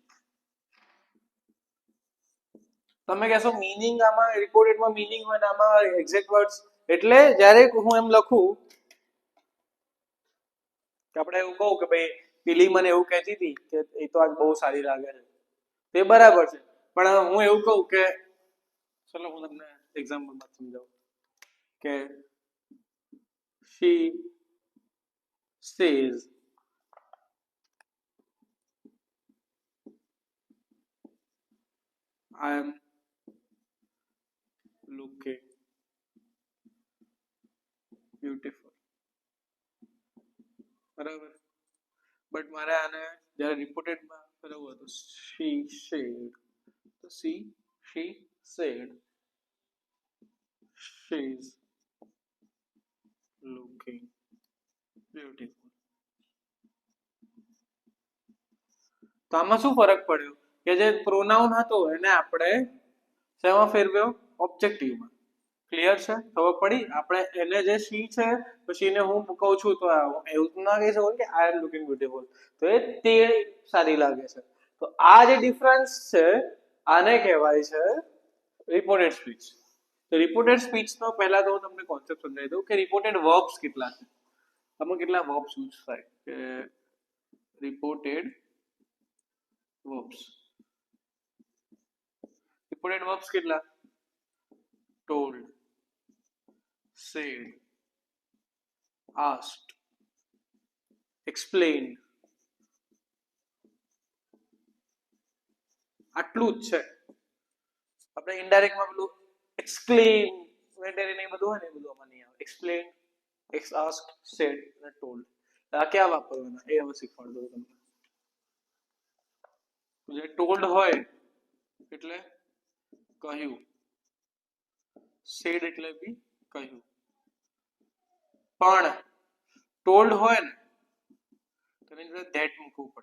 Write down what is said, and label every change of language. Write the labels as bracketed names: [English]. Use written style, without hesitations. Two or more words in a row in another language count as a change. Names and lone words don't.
[Gujarati] તમે કહેશો મીનિંગ આમાં રિપોર્ટેડમાં મીનિંગ હોય ને આમાં [English] exact words [Gujarati] એટલે જ્યારે હું એમ લખું કે આપણે એવું કહું કે ભાઈ પેલી મને એવું કહેતી હતી કે એ તો આજ બહુ સારી લાગે છે તે બરાબર છે પણ હું એવું કહું કે ચલો હું તમને એક્ઝામ્પલમાં સમજાવું કે [English] she says I am looking beautiful. [Gujarati] બરાબર બટ મારે આને જ્યારે રિપોર્ટેડમાં કરવું હતું [English] she said [Gujarati] તો [English] she said she is looking beautiful. [Gujarati] તો આમાં શું ફરક પડ્યો કે જે પ્રોનાઉન હતો એને આપણે શેમાં ફેરવ્યો ઓબ્જેક્ટિવમાં. ક્લિયર છે? ખબર પડી? આપણે એને જે સી છે પછી એને હું કહું છું તો એવું ના કહી શકું કે [English] I am looking beautiful [Gujarati] તો એ તે સારી લાગે છે. તો આ જે ડિફરન્સ છે આને કહેવાય છે [English] reported speech. [Gujarati] તો રિપોર્ટેડ સ્પીચનો પહેલા તો હું તમને કોન્સેપ્ટ સમજાવી દઉં કે [English] reported verbs [Gujarati] કેટલા છે. આમાં કેટલા વર્બ્સ યુઝ થાય કે [English] reported verbs. Reported verbs [Gujarati] કેટલા? [English] Told, said, asked, explained. [Gujarati] આટલું જ છે. આપણે ઇનડાયરેક્ટમાં પેલું એક્સપ્લેન વેટેરી ને બધું હોય ને એ બધું આમાં નહીં આવે. એક્સપ્લેન, [English] asked, said અને told. [Gujarati] આ ક્યાં વાપરવાના એ હવે શીખવાડ દઉં તમને. જે ટોલ્ડ હોય એટલે કહ્યું, સેડ એટલે બી કહ્યું. પણ ટોલ્ડ હોય ને તેની અંદર ધેટ મૂકવું પડે.